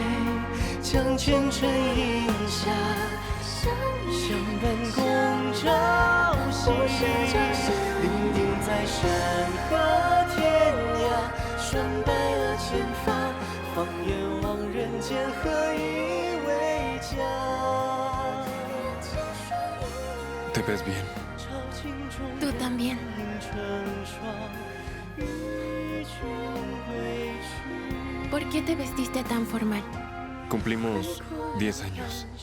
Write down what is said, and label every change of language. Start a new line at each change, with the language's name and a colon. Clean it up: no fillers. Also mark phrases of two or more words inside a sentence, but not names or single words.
Chinese: 将前尘饮下，相伴共朝夕。伶仃在山河天涯，拴白了牵发，放眼望人间，何以为家？
Spanish: ¿Te ves bien? Tú también. ¿Por qué te vestiste tan formal? Cumplimos 10 años.